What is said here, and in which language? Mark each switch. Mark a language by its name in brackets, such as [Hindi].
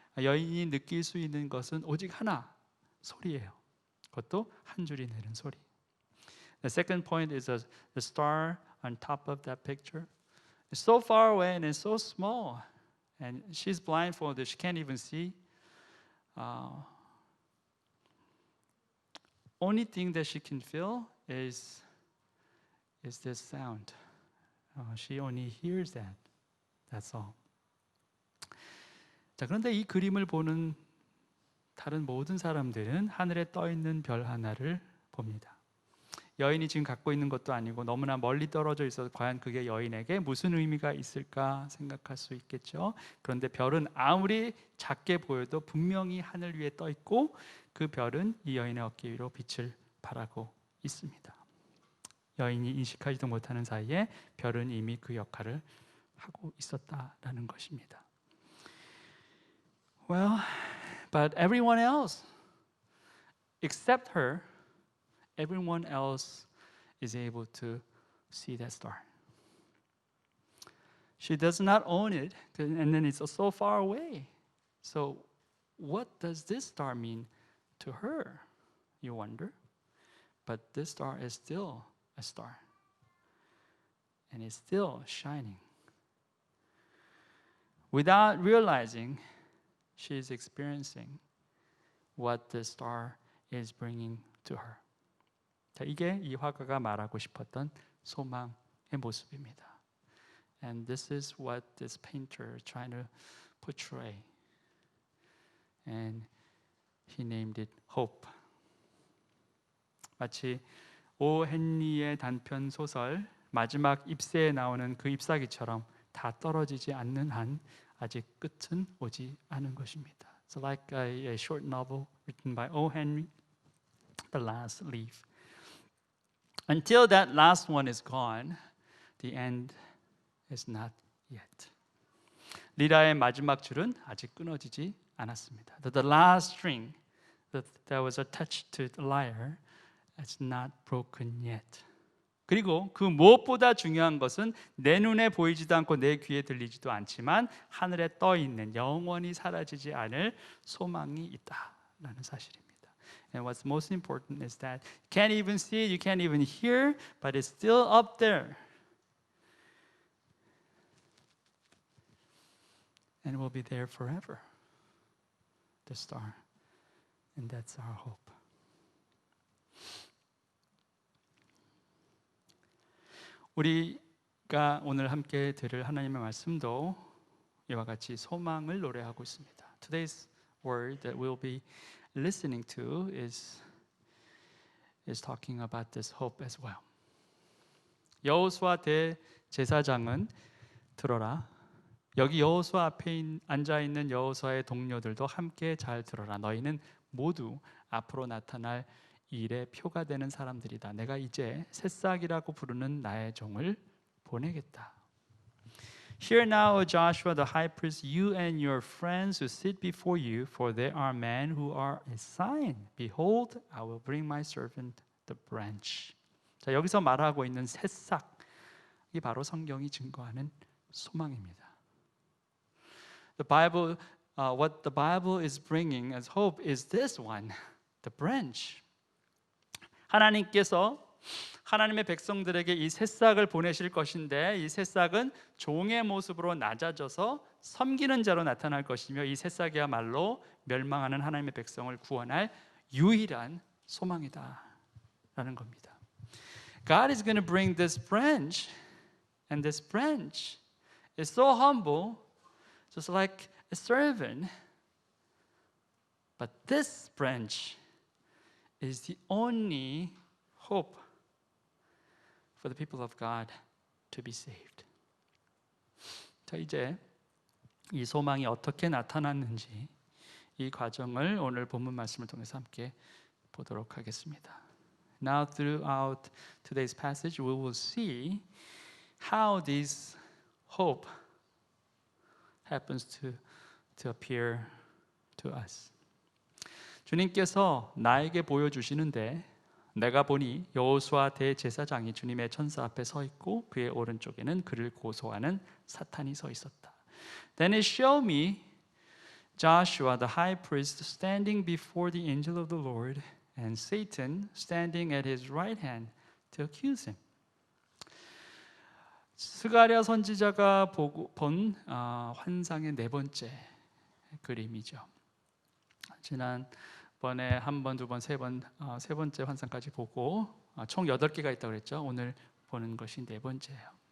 [Korean] 여인이 느낄 수 있는 것은 오직 하나, 소리예요. 그것도 한 줄이 내는 소리. [English] The second point is the star on top of that picture. It's so far away and it's so small. And she's blindfolded, she can't even see. Only thing that she can feel is this sound. She only hears that. That's all. [Korean] 자, 그런데 이 그림을 보는 다른 모든 사람들은 하늘에 떠 있는 별 하나를 봅니다. 여인이 지금 갖고 있는 것도 아니고 너무나 멀리 떨어져 있어서 과연 그게 여인에게 무슨 의미가 있을까 생각할 수 있겠죠. 그런데 별은 아무리 작게 보여도 분명히 하늘 위에 떠 있고 그 별은 이 여인의 어깨 위로 빛을 발하고 있습니다. 여인이 인식하지도 못하는 사이에 별은 이미 그 역할을 하고 있었다라는 것입니다. [English] Well, but everyone else, except her, everyone else is able to see that star. She does not own it, and then it's so far away. So, what does this star mean to her? You wonder. But this star is still a star, and it's still shining. Without realizing, she is experiencing what the star is bringing to her. [Korean] 자, 이게 이 화가가 말하고 싶었던 소망의 모습입니다. [English] And this is what this painter is trying to portray. And he named it hope. [Korean] 마치 오 헨리의 단편 소설 마지막 잎새에 나오는 그 잎사귀처럼 다 떨어지지 않는 한 아직 끝은 오지 않은 것입니다. [English] So like a short novel written by O. Henry, The Last Leaf. Until that last one is gone, the end is not yet. [Korean] 리라의 마지막 줄은 아직 끊어지지 않았습니다. [English] The last string that was attached to the lyre is not broken yet. [Korean] 그리고 그 무엇보다 중요한 것은 내 눈에 보이지도 않고 내 귀에 들리지도 않지만 하늘에 떠 있는 영원히 사라지지 않을 소망이 있다라는 사실입니다. [English] And what's most important is that you can't even see it, you can't even hear, but it's still up there. And it will be there forever. The star. And that's our hope. [Korean] 우리가 오늘 함께 들을 하나님의 말씀도 이와 같이 소망을 노래하고 있습니다. [English] Today's word that we'll be listening to is talking about this hope as well. [Korean] 여호수아 대제사장은 들어라. 여기 여호수아 앞에 앉아 있는 여호수아의 동료들도 함께 잘 들어라. 너희는 모두 앞으로 나타날 일의 표가 되는 사람들이다. 내가 이제 새싹이라고 부르는 나의 종을 보내겠다. [English] Hear now, O Joshua the high priest, you and your friends who sit before you, for there are men who are a sign. Behold, I will bring my servant the branch. [Korean] 자, 여기서 말하고 있는 새싹이 바로 성경이 증거하는 소망입니다. [English] What the Bible is bringing as hope is this one, the branch. [Korean] 하나님께서 하나님의 백성들에게 이 새싹을 보내실 것인데 이 새싹은 종의 모습으로 낮아져서 섬기는 자로 나타날 것이며 이 새싹이야말로 멸망하는 하나님의 백성을 구원할 유일한 소망이다 라는 겁니다. [English] God is going to bring this branch, and this branch is so humble, just like a servant. But this branch is the only hope for the people of God to be saved. [Korean] 자, 이제 이 소망이 어떻게 나타났는지 이 과정을 오늘 본문 말씀을 통해서 함께 보도록 하겠습니다. [English] Now throughout today's passage we will see how this hope happens to appear to us. [Korean] 주님께서 나에게 보여주시는데 내가 보니 여호수아 대제사장이 주님의 천사 앞에 서 있고 그의 오른쪽에는 그를 고소하는 사탄이 서 있었다. [English] Then he showed me Joshua the high priest standing before the angel of the Lord and Satan standing at his right hand to accuse him. [Korean] 스가랴 선지자가 본 환상의 네 번째 그림이죠. 지난번에 한 번, 두 번, 세 번째 환상까지 보고 총 8개가 있다고 그랬죠. 오늘 보는 것이 네 번째예요.